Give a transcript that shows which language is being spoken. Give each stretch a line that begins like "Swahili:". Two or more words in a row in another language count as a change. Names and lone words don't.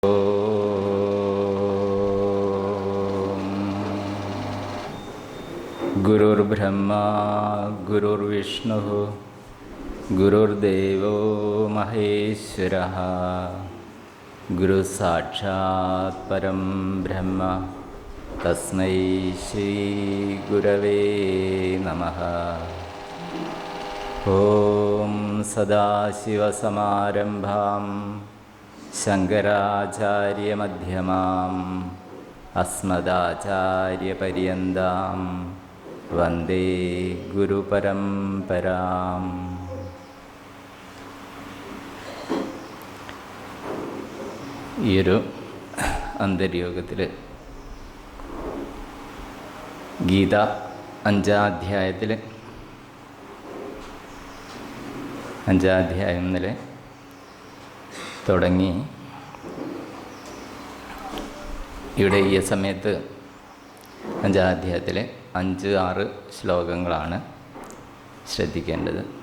Sanskrit: गुरुर्ब्रह्मा गुरुर्विष्णुः गुरुर्देवो महेश्वरः गुरुसाक्षात् परं ब्रह्म तस्मै श्रीगुरवे नमः। ॐ सदाशिवसमारम्भां शङ्कराचार्यमध्यमाम् अस्मदाचार्यपर्यन्तां വന്ദേ ഗുരുപരമ്പരാം.
Malayalam: ഈയൊരു അന്തര്യോഗത്തിൽ ഗീത 5-ാം അധ്യായത്തിൽ 5-ാം അധ്യായം മുതൽ തുടങ്ങി ഇവിടെ ഈ സമയത്ത് 5-ാം അധ്യായത്തിലെ 5-6 ശ്ലോകങ്ങളാണ് ശ്രദ്ധിക്കേണ്ടത്.